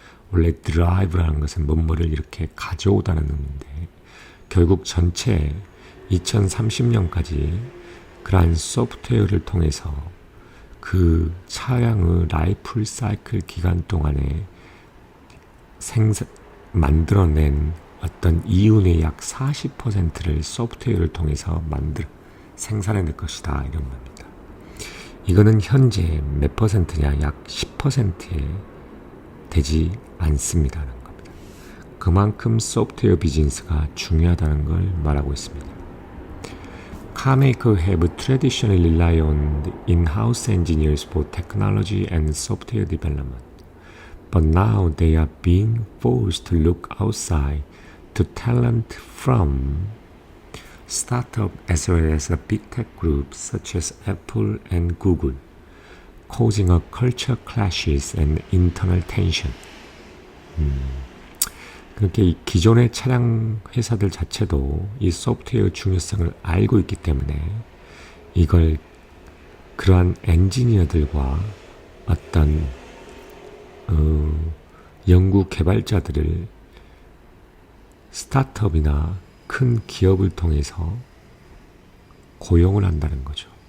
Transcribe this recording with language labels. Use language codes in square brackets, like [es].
[ko] 원래 드라이브라는 것은 뭐뭐를 이렇게 가져오다는 의미인데, 결국 전체 2030년까지 그러한 소프트웨어를 통해서 그 차량의 라이프 사이클 기간 동안에 만들어낸 어떤 이윤의 약 40%를 소프트웨어를 통해서 생산해낼 것이다, 이런 겁니다. 이거는 현재 몇 퍼센트냐? 약 10%에 되지 않습니다라는 겁니다. 그만큼 소프트웨어 비즈니스가 중요하다는 걸 말하고 있습니다. [en] Carmakers have traditionally relied on in-house engineers for technology and software development, but now they are being forced to look outside to talent from startups as well as big tech groups such as Apple and Google, causing a culture clashes and internal tension. [ko] 그렇게 이 기존의 차량 회사들 자체도 이 소프트웨어 중요성을 알고 있기 때문에 이걸 그러한 엔지니어들과 어떤 연구 개발자들을 스타트업이나 큰 기업을 통해서 고용을 한다는 거죠.